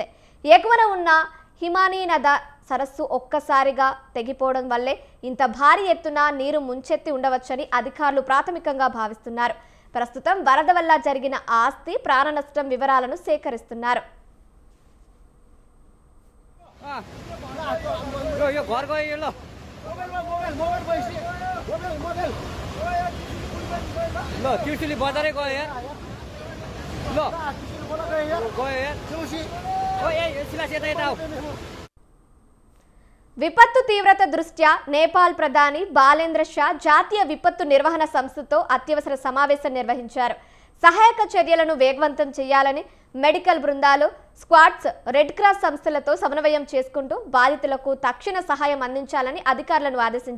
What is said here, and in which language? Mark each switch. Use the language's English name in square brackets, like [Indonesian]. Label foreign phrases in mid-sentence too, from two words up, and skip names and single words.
[Telugu] ఎగువన ఉన్న హిమానీ నద సరస్సు ఒక్కసారిగా తెగిపోవడం వల్లే ఇంత భారీ ఎత్తున నీరు ముంచెత్తి ఉండవచ్చని అధికారులు ప్రాథమికంగా భావిస్తున్నారు. ప్రస్తుతం వరద వల్ల జరిగిన ఆస్తి, ప్రాణ నష్టం వివరాలను సేకరిస్తున్నారు. [Nepali] यो घर गयो यो ल ल त्रिशुली बजारै गयो यार ल गयो यार ओ ए सिलास यता यता आऊ [Telugu] విపత్తు తీవ్రత దృష్ట్యా నేపాల్ ప్రధాని బాలేంద్ర షా జాతీయ విపత్తు నిర్వహణ సంస్థతో అత్యవసర సమావేశం నిర్వహించారు. సహాయక చర్యలను వేగవంతం చేయాలని మెడికల్ బృందాలు, స్క్వాడ్స్, రెడ్ క్రాస్ సంస్థలతో సమన్వయం చేసుకుంటూ బాధితులకు తక్షణ సహాయం అందించాలని అధికారులను ఆదేశించారు.